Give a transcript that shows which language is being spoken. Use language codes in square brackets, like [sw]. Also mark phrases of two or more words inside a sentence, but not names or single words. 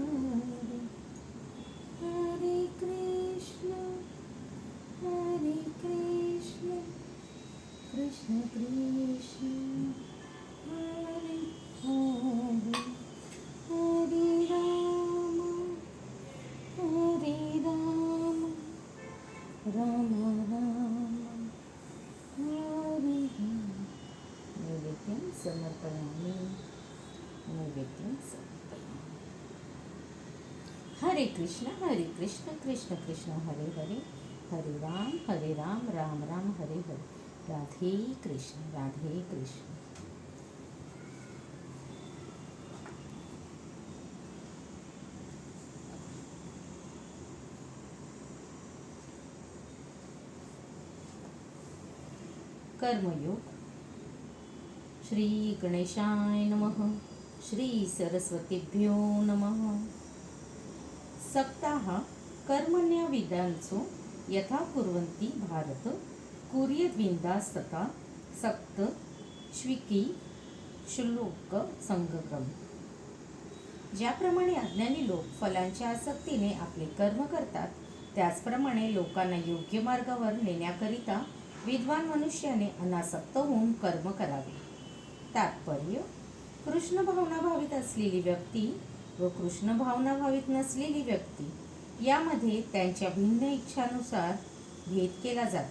[sa] कृष्ण कृष्ण कृष्ण हरे राम राम राम हरे नैवेद्यं समर्पयामि. हरे कृष्ण कृष्ण कृष्ण हरे हरे, हरे राम राम राम हरे हरे. राधे कृष्ण. कर्मयोग. श्री गणेशाय नमः. श्री सरस्वतीभ्यो नमः. सक्ताः कर्मण्यविदांसो यथा कुर्वन्ति भारत कुर्यद्विन्दास्तथा सक्त श्विकी श्लोक संगक्रम. [mr] ज्याप्रमाणे अज्ञानी लोक फलांच्या आसक्तीने आपले कर्म करतात, त्याचप्रमाणे लोकांना योग्य मार्गावर नेण्याकरिता विद्वान मनुष्याने अनासक्त होऊन कर्म करावे. तात्पर्य: कृष्ण भावना भावित असलेली व्यक्ती व कृष्ण भावना भावित नसलेली व्यक्ती यामध्ये त्यांच्या भिन्न इच्छानुसार भेद केला जातो.